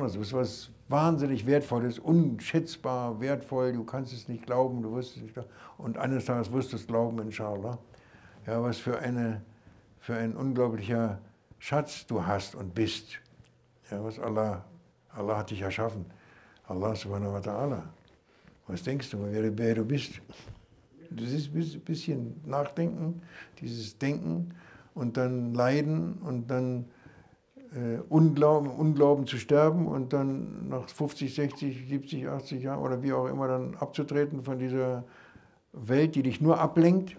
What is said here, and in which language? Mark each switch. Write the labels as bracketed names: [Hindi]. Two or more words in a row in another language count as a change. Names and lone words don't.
[German] Du bist was wahnsinnig Wertvolles, unschätzbar wertvoll. Du kannst es nicht glauben, du wirst es nicht glauben. Und eines Tages wirst du es glauben, inshallah. Ja, was für ein unglaublicher Schatz du hast und bist. Ja, was Allah hat dich erschaffen. [Arabic] الله سبحانه وتعالى. [German] Was denkst du, wer du bist? Das ist ein bisschen Nachdenken, dieses Denken und dann Leiden und dann Unglauben zu sterben und dann nach 50, 60, 70, 80 Jahren oder wie auch immer dann abzutreten von dieser Welt, die dich nur ablenkt.